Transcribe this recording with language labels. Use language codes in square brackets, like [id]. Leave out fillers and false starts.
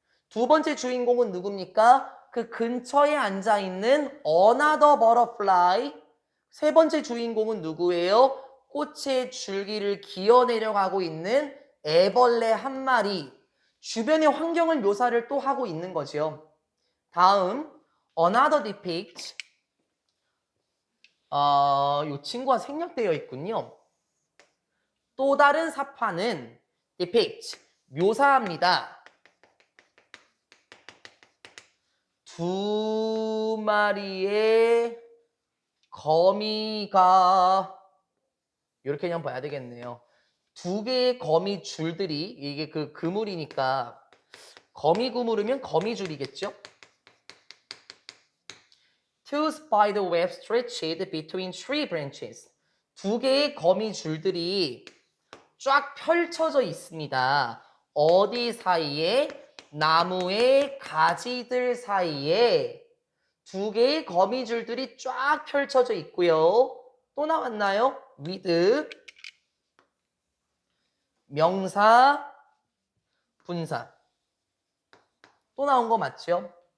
[ko] 두 번째 주인공은 누굽니까? 그 근처에 앉아있는 [en] another butterfly. [ko] 세 번째 주인공은 누구예요? 꽃의 줄기를 기어 내려가고 있는 애벌레 한 마리. 주변의 환경을 묘사를 또 하고 있는 거죠. [en] 다음 another depict. [ko] 이 친구가 생략되어 있군요. 또 다른 사파는 depict, 묘사합니다. 두 마리의 거미가 이렇게 그냥 봐야 되겠네요. 두 개의 거미 줄들이 이게 그 그물이니까 거미 그물이면 거미줄이겠죠? [en] Two spider webs stretched between tree branches. [ko] 두 개의 거미 줄들이 쫙 펼쳐져 있습니다. 어디 사이에? 나무의 가지들 사이에 두 개의 거미줄들이 쫙 펼쳐져 있고요. 또 나왔나요? with 명사, 분사. 또 나온 거 맞죠?